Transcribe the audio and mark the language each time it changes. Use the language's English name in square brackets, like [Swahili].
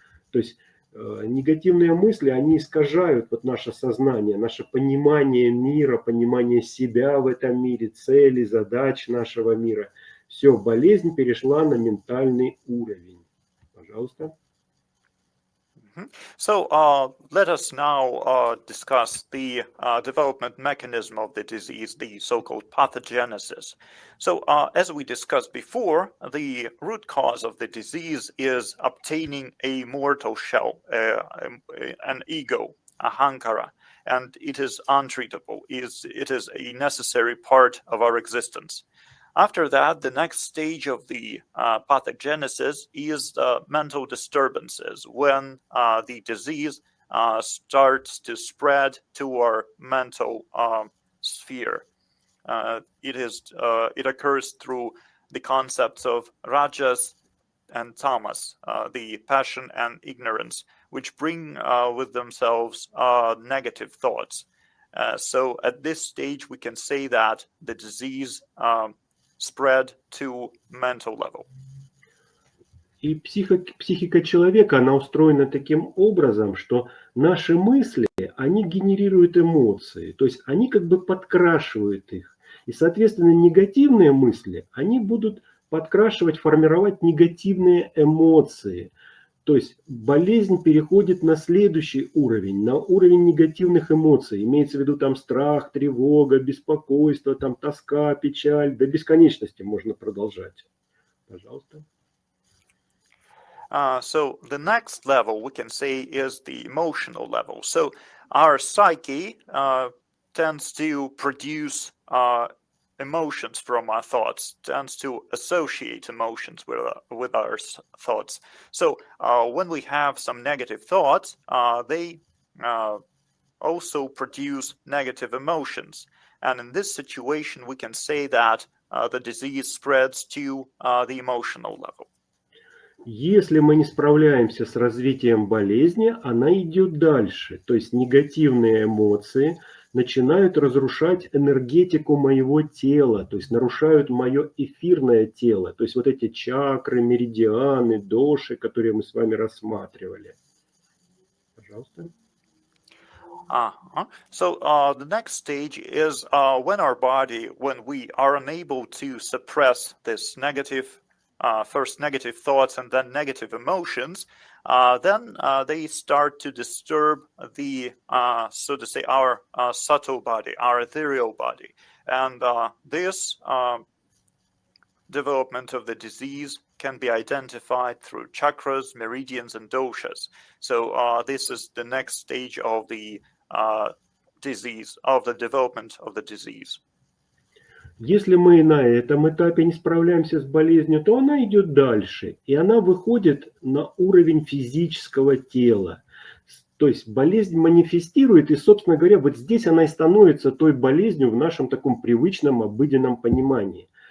[Russian] То есть негативные мысли, они искажают вот наше сознание, наше понимание мира, понимание себя в этом мире, цели, задач нашего мира. Все, болезнь перешла на ментальный уровень. Пожалуйста. [English] So let us now discuss the development mechanism of the disease, the so-called pathogenesis. So as we discussed before, the root cause of the disease is obtaining a mortal shell, an ego, a hankara, and it is untreatable. It is a necessary part of our existence. After that, the next stage of the pathogenesis is mental disturbances, when the disease starts to spread to our mental sphere. It occurs through the concepts of rajas and tamas, the passion and ignorance, which bring with themselves negative thoughts. So at this stage, we can say that the disease spread to mental level. [Russian] И психика человека, она устроена таким образом, что наши мысли, они генерируют эмоции, то есть они как бы подкрашивают их. И, соответственно, негативные мысли, они будут подкрашивать, формировать негативные эмоции. То есть болезнь переходит на следующий уровень, на уровень негативных эмоций. Имеется в виду там страх, тревога, беспокойство, там тоска, печаль. До бесконечности можно продолжать. Пожалуйста. [English] So the next level we can say is the emotional level. So our psyche tends to produce emotions from our thoughts, tends to associate emotions with our thoughts. So when we have some negative thoughts, they also produce negative emotions. And in this situation, we can say that the disease spreads to the emotional level. [Russian] Если мы не справляемся с развитием болезни, она идет дальше. То есть негативные эмоции начинают разрушать энергетику моего тела, то есть нарушают мое эфирное тело. То есть вот эти чакры, меридианы, доши, которые мы с вами рассматривали. Пожалуйста. [English] So the next stage is when we are unable to suppress this first negative thoughts and then negative emotions, then they start to disturb the, so to say, our subtle body, our ethereal body. And this development of the disease can be identified through chakras, meridians, and doshas. So this is the next stage of the disease, of the development of the disease. [Russian] Если мы на этом этапе не справляемся с болезнью, то она идет дальше, и она выходит на уровень физического тела. То есть болезнь манифестирует, и, собственно говоря, вот здесь она и становится той болезнью в нашем таком привычном, обыденном понимании.